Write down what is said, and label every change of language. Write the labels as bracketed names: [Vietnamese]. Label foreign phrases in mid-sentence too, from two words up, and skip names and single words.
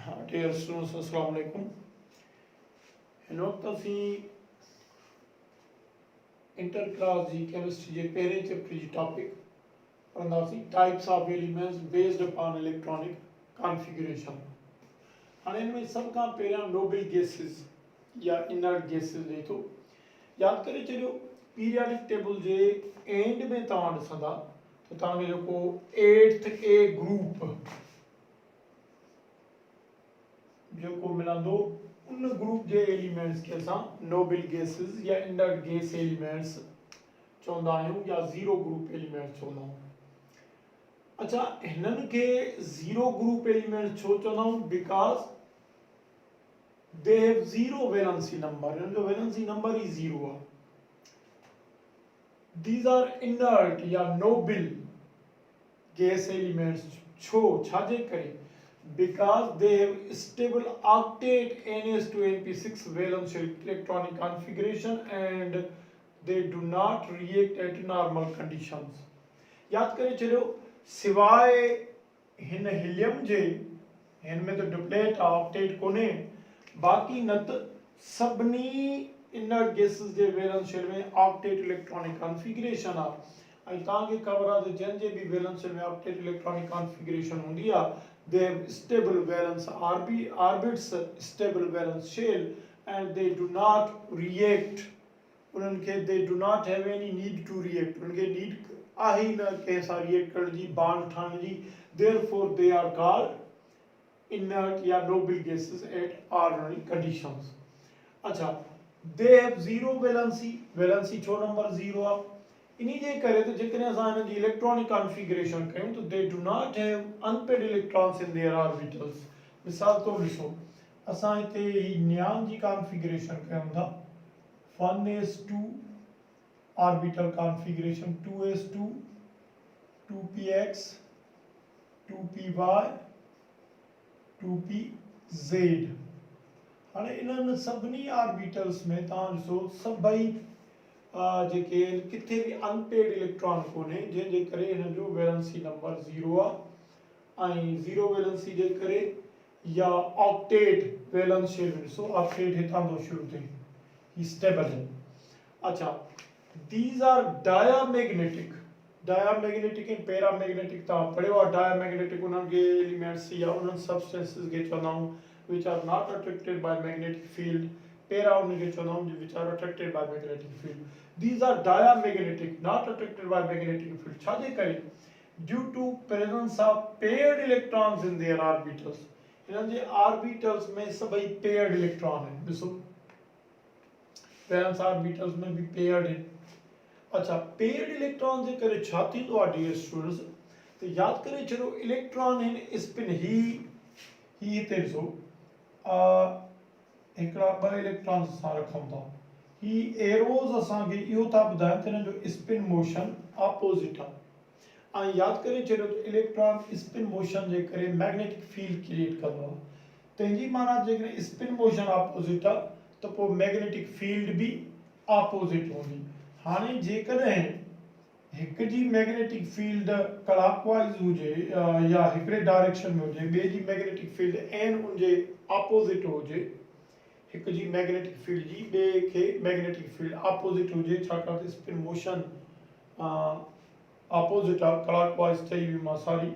[English] dear students [Arabic] السلام علیکم. [Sindhi] हिन वक्त असी [English] inter class [Sindhi] जी केमिस्ट्री जे पहले चैप्टर जी टॉपिक पढ़ंदासीं [English] types of elements based upon electronic configuration. [Sindhi] हाँ इनमें सब का पहिरियां [English] noble gases [Sindhi] या [English] inert gases [Sindhi] ॾे थो। यादि करे छॾियो [English] periodic table [Sindhi] जे एंड में तव्हां ॾिसंदा त तव्हांखे जेको 8th A ग्रुप जो मिलंदो उन ग्रुप जे एलिमेंट्स के असां [English] noble gases [Sindhi] या [English] inert gas elements [Sindhi] चवंदा आहियूं या [English] zero group elements [Sindhi] चवंदा आहियूं। अच्छा हिननि खे [English] zero group elements [Sindhi] छो चवंदा आहियूं? [English] because they have zero valency number, [Sindhi] हिननि जो [English] valency number [Sindhi] ही ज़ीरो आहे। [English] these are inert ya noble gas elements [Sindhi] छो छाजे करे? [English] Because they have stable octet NS2 NP6 valence electronic configuration and they do not react at normal conditions। [Sindhi] याद करे चलो सिवाय हिन हीलियम जे हिन में तो [English] duplet octet [Sindhi] कोने बाकी न त सभनी [English] inert gases [Sindhi] जे [English] valence shell [Sindhi] में [English] octet electronic configuration [Sindhi] आ। ऐं तव्हांखे ख़बर आहे त जंहिं जे बि [English] valence shell [Sindhi] में [English] octet electronic configuration [Sindhi] हूंदी आहे [English] they have stable valence orbits, stable valence shell, and they do not react। उनके they do not have any need to react। [Sindhi] उनके need आहे न कैसा react करण जी bond ठाहिण जी। [English] therefore they are called inert या noble gases at ordinary conditions। [Sindhi] अच्छा [English] they have zero valency [Sindhi] छो नंबर 0 आहे? इन्हीं जे करे तो जेकॾहिं असां हिन जी [English] electronic configuration [Sindhi] कयूं तो [English] they do not have unpaired electrons in their orbitals. [Sindhi] मिसाल तौर ॾिसो असां हिते ही नियान जी कॉन्फ़िगरेशन कयूं था 1s2 [English] orbital configuration [Sindhi] 2s2 2px 2py 2pz। हाणे इन्हनि सभिनी ऑर्बिटल्स में तव्हां ॾिसो सभई जेके किथे भी [English] unpaired electron [Sindhi] कोने जंहिंजे करे हिन जो [English] valency number [Sindhi] 0 आहे ऐं [English] zero valency [Sindhi] जे करे या [English] octet valence shell [Sindhi] ॾिसो ऑक्टेट हितां थो शुरू थिए ही स्टेबल है। [English] अच्छा these are diamagnetic and paramagnetic [Sindhi] तव्हां पढ़ियो आहे। डायामैग्नेटिक उन्हनि के एलिमेंट्स या उन्हनि सब्सटेंसेस के चवंदा आहियूं [English] which are not attracted by magnetic field। [Sindhi] पैरा उनके चवंदा आहियूं [English] which are attracted by magnetic field। These are diamagnetic, not attracted by magnetic field। [Sindhi] छाजे करे? [English] Due to presence of paired electrons in their orbitals। [Sindhi] इन्हनि जे ऑर्बिटल्स में सभई [English] paired electron [Sindhi] हैं। ॾिसो वैलेंस ऑर्बिटल्स में भी paired हैं। अच्छा [English] paired electron [Sindhi] जे करे छा थींदो आहे [English] dear students? [Sindhi] तो याद करे चलो [English] electron in spin [Sindhi] ही हिते ॾिसो हिकिड़ा ॿ इलेक्ट्रॉन्स असां रखूं था ही एरोज असांखे इहो था ॿुधाइनि त हिन जो [English] spin motion opposite [Sindhi] आहे। ऐं यादि करे छॾियो त [English] electron spin motion [Sindhi] जे करे [English] magnetic field create [Sindhi] कंदो आहे। तंहिंजी माना जेकॾहिं [English] spin motion opposite [Sindhi] आहे त पोइ [English] magnetic field [Sindhi] बि ऑपोजिट हूंदी। हाणे जेकॾहिं हिक जी [English] magnetic field clockwise [Sindhi] हुजे या हिकिड़े डायरेक्शन में हुजे ॿिए जी [English] magnetic field [Sindhi] एन उनजे ऑपोजिट हुजे हिक जी [English] magnetic field [Sindhi] जी ॿिए खे [English] magnetic field opposite [Sindhi] हुजे छाकाणि त [English] spin motion opposite [Sindhi] आहे क्लॉकवाइज चई हुई मां सॉरी।